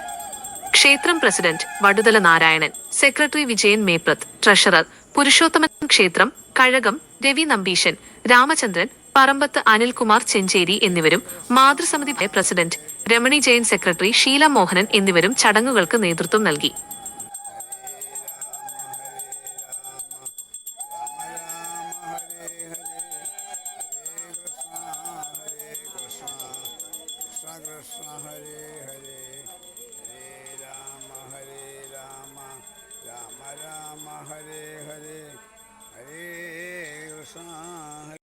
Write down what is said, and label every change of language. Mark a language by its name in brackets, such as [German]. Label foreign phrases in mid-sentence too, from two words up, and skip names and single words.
[Malayalam] ക്ഷേത്രം പ്രസിഡന്റ് വടുതല നാരായണൻ, സെക്രട്ടറി വിജയൻ മേപ്രത്, ട്രഷറർ പുരുഷോത്തമൻ, ക്ഷേത്രം കഴകം രവി നമ്പീശൻ, രാമചന്ദ്രൻ പറമ്പത്ത്, അനിൽകുമാർ ചെഞ്ചേരി എന്നിവരും മാതൃസമിതി പ്രസിഡന്റ് രമണി ജയൻ, സെക്രട്ടറി ഷീല മോഹനൻ എന്നിവരും ചടങ്ങുകൾക്ക് നേതൃത്വം നൽകി. [Sanskrit] कृष्ण हरे हरे हरे राम राम राम हरे हरे हरे कृष्ण